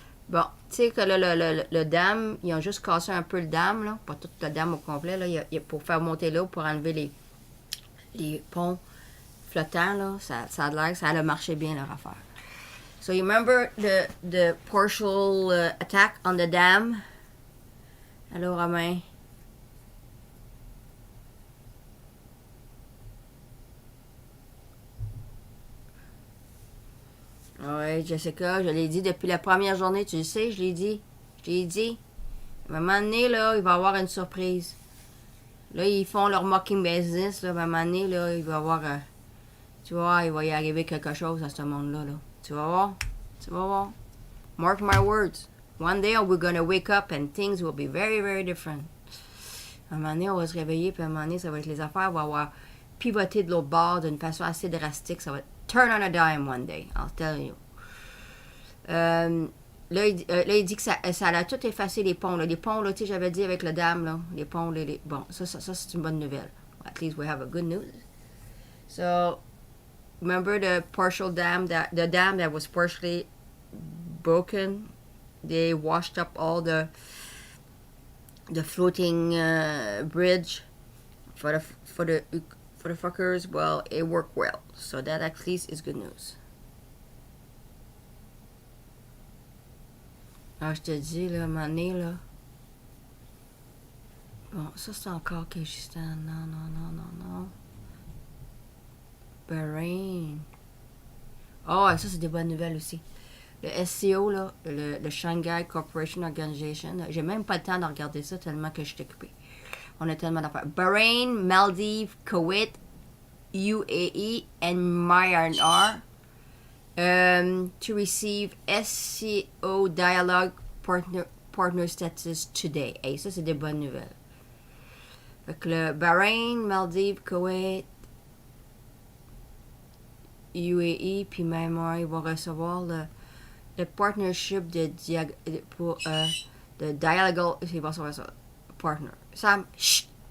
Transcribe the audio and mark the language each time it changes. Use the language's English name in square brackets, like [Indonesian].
[French] Bon, tu sais que là, le dam, ils ont juste cassé un peu le dam, là. Pas tout le dam au complet, là. Pour faire monter l'eau, pour enlever les ponts flottants, là. Ça a l'air que ça a marché bien, leur affaire. [English] So, you remember the partial attack on the dam? [French] Allô, Romain? Oui, Jessica, je l'ai dit depuis la première journée, tu le sais, je l'ai dit. Je l'ai dit. À un moment donné, là, il va y avoir une surprise. Là, ils font leur [English] mocking business, [French] là. À un moment donné, là, il va y avoir... tu vois, il va y arriver quelque chose à ce monde-là, là. Tu vas voir? Tu vas voir? [English] Mark my words. One day, we're gonna wake up and things will be very, very different. [French] À un moment donné, on va se réveiller, puis à un moment donné, ça va être les affaires vont avoir pivoté de l'autre bord d'une façon assez drastique. Ça va [English] turn on a dime one day, I'll tell you. [French] Là, il dit que ça a tout effacé les ponts. Là. Les ponts, là, tu sais, j'avais dit avec le dam, là, les ponts, bon, ça c'est une bonne nouvelle. [English] At least we have a good news. So, remember the partial dam, the dam that was partially broken? They washed up all the floating bridge for the fuckers. Well, it worked well. So that at least is good news. [French] Alors, je te dis, là, à un moment donné, là. Bon, ça, c'est encore Kyrgyzstan. Non. Bahreïn. Oh, ça, c'est des bonnes nouvelles aussi. Le SCO, là, le Shanghai Cooperation Organization, j'ai même pas le temps de regarder ça tellement que je suis occupée. On a tellement d'affaires. [English] Bahrain, Maldives, Kuwait, UAE, and Myanmar to receive SCO Dialogue partner status today. [French] Et ça, c'est des bonnes nouvelles. Fait que le Bahrain, Maldives, Kuwait, UAE, puis Myanmar, ils vont recevoir le partnership pour de dialogue. Ils vont recevoir ça. Partner. Sam, chut!